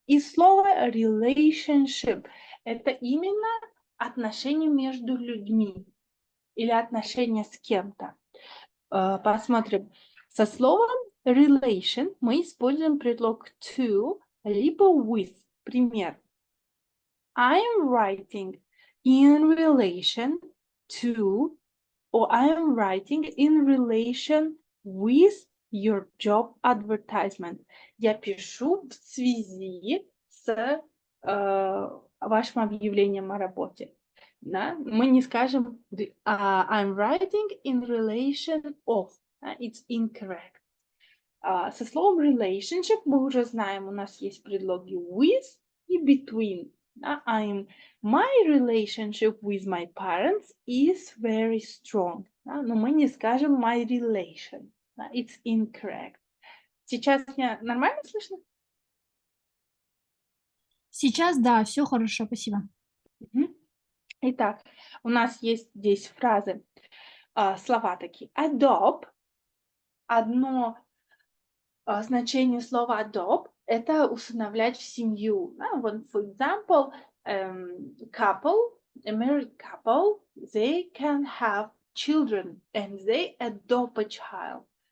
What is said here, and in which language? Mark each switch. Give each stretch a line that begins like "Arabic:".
Russian: И слово relationship — это именно отношения между людьми или отношения с кем-то. Посмотрим. Со словом relation мы используем предлог to либо with. Пример.
English: I am writing in relation to, or I am writing in relation with your job advertisement.
Russian: Я пишу в связи с вашим объявлением о работе. Да? Мы не скажем
English: I'm writing in relation of. It's incorrect.
Russian: Со словом relationship мы уже знаем, у нас есть предлоги with и between.
English: My relationship with my parents is very strong.
Russian: Но мы не скажем
English: my relation. It's incorrect.
Russian: Сейчас меня нормально слышно? Сейчас, да, все хорошо, спасибо. Итак, у нас есть здесь фразы, слова такие.
English: Adopt.
Russian: Одно значение слова adopt — это усыновлять в семью.
English: Вот, for example, couple, a married couple, they can have children and they adopt a child.